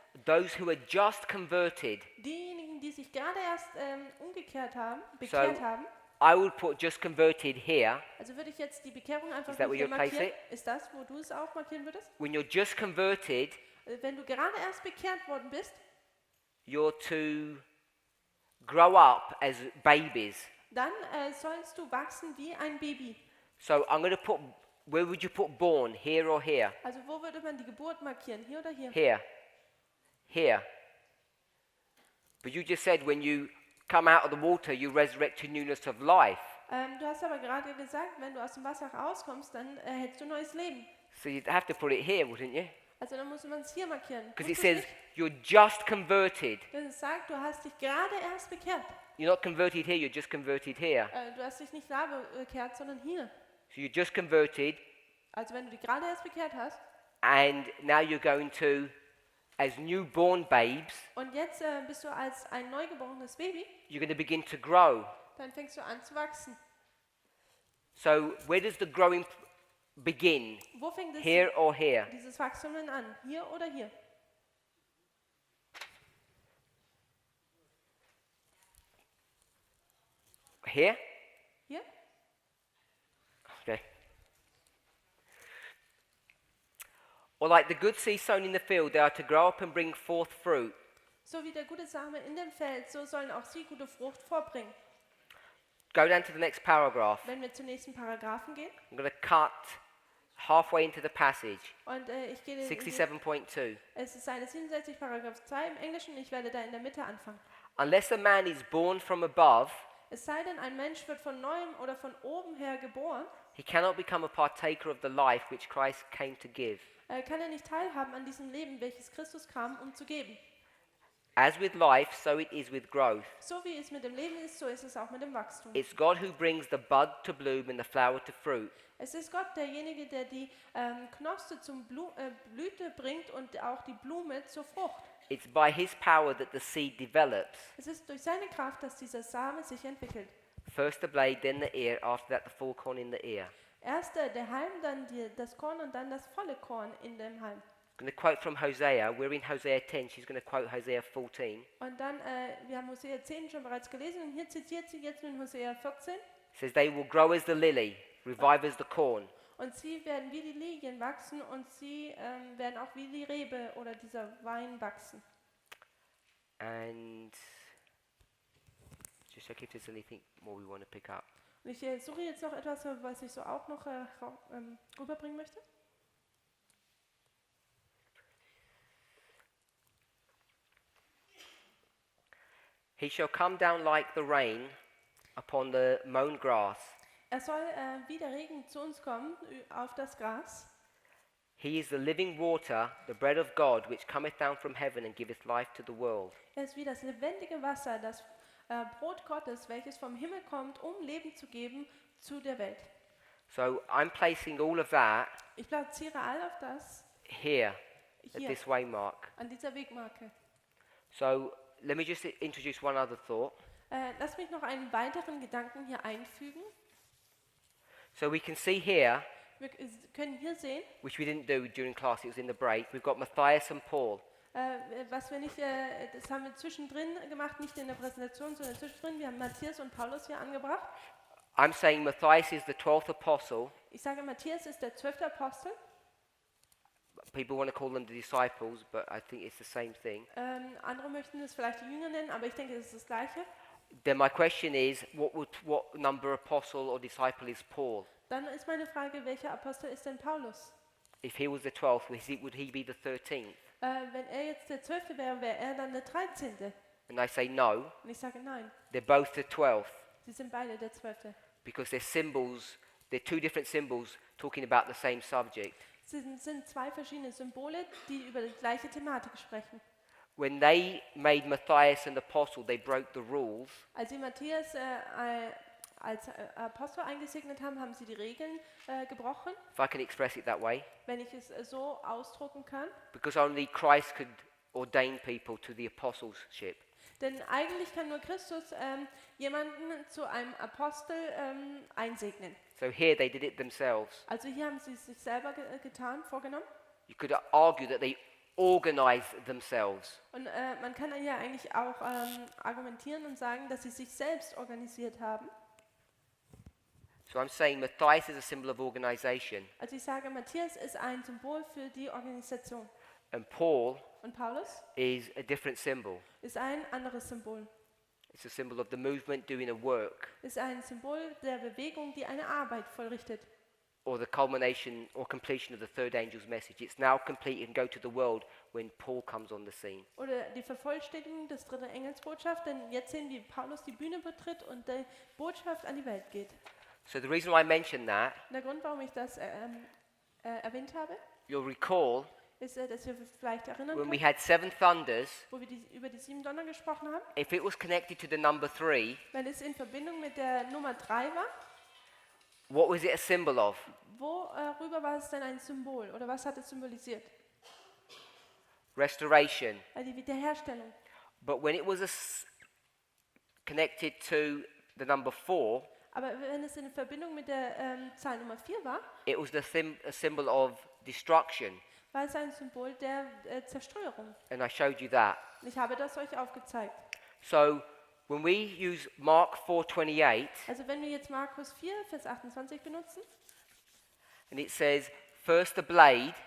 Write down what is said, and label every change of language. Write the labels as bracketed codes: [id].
[en] those who are just converted, [de] diejenigen, die sich gerade erst bekehrt haben, [en] I would put just converted here. [de] also würde ich jetzt die Bekehrung einfach [en] Is that [de] nur [en] where [de] hier [en] you'll place [de] markieren. Ist das, wo du es auch markieren würdest? [en] When you're just converted, [de] Wenn du gerade erst bekehrt worden bist, [en] you're to grow up as babies. [de] dann sollst du wachsen wie ein Baby. [en] So I'm going to put, where would you put born? Here or here? [de] Also wo würde man die Geburt markieren? Hier oder hier? [en] Here. Here. But you just said when you come out of the water, you resurrect to newness of life. [de] Du hast aber gerade gesagt, wenn du aus dem Wasser rauskommst, dann erhältst du neues Leben. [en] So you'd have to put it here, wouldn't you? [de] Also dann muss man es hier markieren. [en] Because it [de] Tust du's [en] says you're just converted. [de] nicht? Denn es sagt, du hast dich gerade erst bekehrt. [en] You're not converted here, you're just converted here. [de] Du hast dich nicht da bekehrt, sondern hier. [en] So you're just converted, [de] Also wenn du dich gerade erst bekehrt hast [en] and now you're going to, as newborn babes, [de] und jetzt bist du als ein neugeborenes Baby, [en] you're going to begin to grow. [de] dann fängst du an zu wachsen. [en] So where does the growing begin? [de] Wo fängt [en] Here or here? [de] dieses Wachstum denn an? Hier oder hier? [en] Here? [de] Hier? [en] Okay. Or like the good seed sown in the field, they are to grow up and bring forth fruit. [de] So wie der gute Same in dem Feld, so sollen auch sie gute Frucht vorbringen. [en] Go down to the next paragraph. [de] Wenn wir zum nächsten Paragraphen gehen, [en] I'm going to cut halfway into the passage. [de] und ich gehe [en] 67.2. [de] es ist Seite 67, Paragraph 2 im Englischen, ich werde da in der Mitte anfangen. [en] Unless a man is born from above, [de] Es sei denn, ein Mensch wird von neuem oder von oben her geboren, [en] he cannot become a partaker of the life which Christ came to give. [de] Kann er nicht teilhaben an diesem Leben, welches Christus kam, um zu geben. [en] As with life, so it is with growth. [de] So wie es mit dem Leben ist, so ist es auch mit dem Wachstum. [en] It's God who brings the bud to bloom and the flower to fruit. [de] Es ist Gott derjenige, der die Knospe zum Blüte bringt und auch die Blume zur Frucht. [en] It's by his power that the seed develops. [de] Es ist durch seine Kraft, dass dieser Same sich entwickelt. [en] First the blade, then the ear, after that the full corn in the ear. [de] Erst der Halm, dann das Korn und dann das volle Korn in dem Halm. [en] I'm going to quote from Hosea. We're in Hosea 10. She's going to quote Hosea 14. [de] Und dann, wir haben Hosea 10 schon bereits gelesen und hier zitiert sie jetzt in Hosea 14. [en] It says, they will grow as the lily, revive as the corn. [de] Und sie werden wie die Lilien wachsen und sie werden auch wie die Rebe oder dieser Wein wachsen. [en] And just check if there's anything more we want to pick up. [de] Und ich suche jetzt noch etwas, was ich so auch noch rüberbringen möchte. [en] He shall come down like the rain upon the mown grass. [de] Er soll wie der Regen zu uns kommen auf das Gras. [en] He is the living water, the bread of God, which cometh down from heaven and giveth life to the world. [de] Er ist wie das lebendige Wasser, das Brot Gottes, welches vom Himmel kommt, um Leben zu geben zu der Welt. [en] So I'm placing all of that [de] Ich platziere all auf das [en] here at [de] hier [en] this waymark. [de] an dieser Wegmarke. [en] So let me just introduce one other thought. [de] Lass mich noch einen weiteren Gedanken hier einfügen. [en] So we can see here, [de] Wir können hier sehen, [en] which we didn't do during class, it was in the break, we've got Matthias and Paul. [de] was wir nicht, das haben wir zwischendrin gemacht, nicht in der Präsentation, sondern zwischendrin. Wir haben Matthias und Paulus hier angebracht. [en] I'm saying Matthias is the 12th apostle. [de] Ich sage, Matthias ist der 12. Apostel. [en] People want to call them the disciples, but I think it's the same thing. [de] Andere möchten es vielleicht die Jünger nennen, aber ich denke, es ist das Gleiche. [en] Then my question is, what number apostle or disciple is Paul? [de] Dann ist meine Frage, welcher Apostel ist denn Paulus? [en] If he was the 12th, would he be the 13th? [de] Wenn er jetzt der 12. wäre, wäre er dann der 13. [en] And I say no, [de] Und ich sage nein, [en] they're both the 12th [de] sie sind beide der 12. [en] because they're symbols, they're two different symbols talking about the same subject. [de] Es sind zwei verschiedene Symbole, die über die gleiche Thematik sprechen. [en] When they made Matthias an apostle, they broke the rules. [de] Als sie Matthias als Apostel eingesegnet haben, haben sie die Regeln gebrochen, [en] If I can express it that way, [de] wenn ich es so ausdrucken kann. [en] because only Christ could ordain people to the apostleship. [de] Denn eigentlich kann nur Christus jemanden zu einem Apostel einsegnen. [en] So here they did it themselves. [de] Also hier haben sie es sich selber vorgenommen. [en] You could argue that they organized themselves. [de] Und man kann dann ja eigentlich auch argumentieren und sagen, dass sie sich selbst organisiert haben. [en] So I'm saying Matthias is a symbol of organization, [de] Also ich sage, Matthias ist ein Symbol für die Organisation. [en] and Paul [de] Und Paulus [en] is a different symbol. [de] ist ein anderes Symbol. [en] It's a symbol of the movement doing a work, [de] Ist ein Symbol der Bewegung, die eine Arbeit vollrichtet. [en] or the culmination or completion of the third angel's message. It's now complete and go to the world when Paul comes on the scene. [de] Oder die Vervollständigung des dritten Engelsbotschaft, denn jetzt sehen wir, wie Paulus die Bühne betritt und die Botschaft an die Welt geht. [en] So the reason why I mention that, [de] Und der Grund, warum ich das erwähnt habe, [en] you'll recall [de] ist, dass ihr vielleicht erinnern [en] when we [de] könnt, [en] had 7 thunders, [de] wo wir über die 7 Donner gesprochen haben. [en] if it was connected to the number 3, [de] Wenn es in Verbindung mit der Nummer 3 war, [en] what was it a symbol of? [de] worüber war es denn ein Symbol? Oder was hat es symbolisiert? [en] Restoration. [de] Die Wiederherstellung. [en] But when it was connected to the number 4, [de] Aber wenn es in Verbindung mit der Zahl Nummer 4 war, [en] it was a symbol of destruction. [de] war es ein Symbol der Zerstörung. [en] And I showed you that. [de] Und ich habe das euch aufgezeigt. [en] So when we use Mark 4:28, [de] Also wenn wir jetzt Markus 4, Vers 28 benutzen, [en] and it says, first the blade,